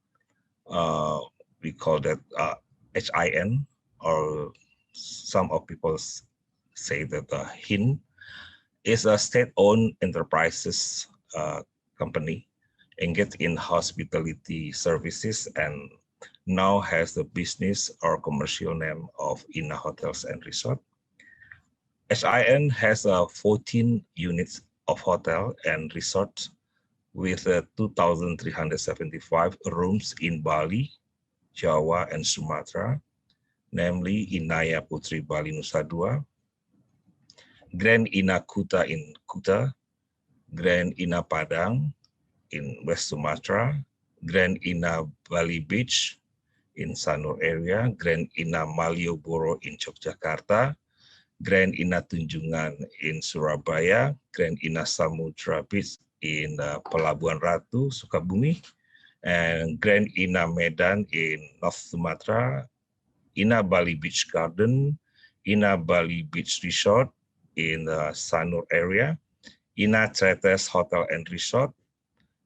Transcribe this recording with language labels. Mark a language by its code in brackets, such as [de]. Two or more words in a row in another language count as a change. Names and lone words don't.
[en] We call that HIN, or some of people say that HIN is a state-owned enterprises company engaged in hospitality services and now has the business or commercial name of INA Hotels and Resort. HIN has 14 units of hotel and resort with 2,375 rooms in Bali, Jawa, and Sumatra, namely Inaya Putri Bali Nusa Dua, Grand Ina Kuta in Kuta, Grand Ina Padang in West Sumatra, Grand Ina Bali Beach in Sanur area, Grand Ina Malioboro in Yogyakarta, Grand Ina Tunjungan in Surabaya, Grand Ina Samudra Beach in Pelabuhan Ratu, Sukabumi, and Grand Ina Medan in North Sumatra, Ina Bali Beach Garden, Ina Bali Beach Resort in the Sanur area, Ina Tretes Hotel and Resort,